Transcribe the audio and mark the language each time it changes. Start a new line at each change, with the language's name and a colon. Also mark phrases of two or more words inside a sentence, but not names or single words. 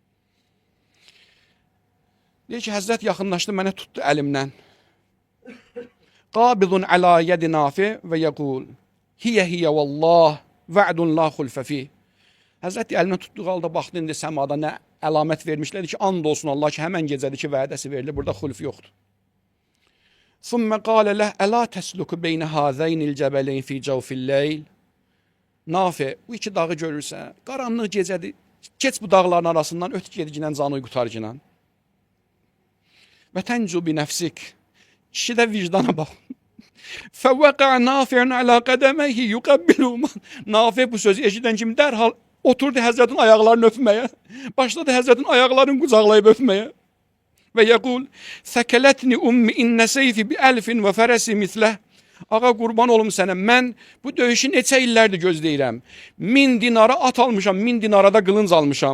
Azerbaijani: Deyir ki, Həzrət yaxınlaşdı, mənə tutdu əlimdən.
Arabic: قابض على يد نافع ويقول هي والله وعد لا خلف فيه.
Azerbaijani: Həzrət əlimdən tutduğu halda baxdı, indi səmada nə əlamət vermişlərdi ki, and olsun Allah ki, həmən gecədir ki, vədəsi verilir, burada xulf yoxdur.
Arabic: ثُمَّ قَالَ لَهْ أَلَا تَسْلُكُ بَيْنَ هَذَيْنِ الْجَبَلَيْنِ فِي جَوْفِ اللَّيْلِ.
Azerbaijani: Nafi, bu iki dağı görürsən, qaranlıq gecədir, geç bu dağların arasından, öt gedicinən canı qutarcınan.
Arabic: وتنجو بنفسك,
Azerbaijani: kişi də vicdana bax.
Arabic: فَوَقَعَ نَافِعٌ عَلَى قَدَمَيْهِ يُقَبِّلُهُ.
Azerbaijani: Nafi bu sözü eşidən kimi dərhal oturdu Həzrətin ayaqlarını öpməyə, başladı Həzrətin ayaqlarını qucaqlayıb öpməyə.
Arabic: ويقول ثكلتني أمي إن سيفي بألف وفرسي مثله.
Azerbaijani: Ağa, qurban olum sənə, mən bu döyüşü neçə illərdir gözləyirəm. 1000 dinara at almışam, 1000 dinara da qılınc almışam.